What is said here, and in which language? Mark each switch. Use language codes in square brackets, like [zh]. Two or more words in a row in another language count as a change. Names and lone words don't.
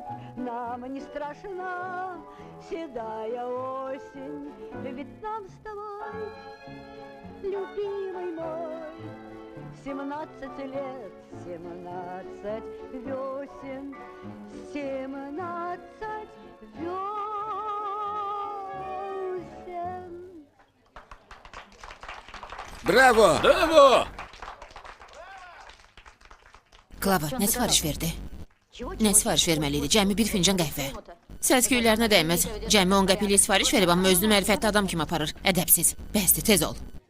[ru] Нам не страшна седая осень, ведь нам с тобой, любимый мой, 17 лет, 17 весен, 17 весен. [az] Bravo! Bravo! Klava, nə sifariş verdi? Nə sifariş verməli idi? Cəmi bir fincan qəhvə. Səs-küylərinə dəyməz. Cəmi 10 qəpiklik sifariş verib, amma özünü mərifətli adam kimi aparır. Ədəbsiz. Bəsdir, tez ol.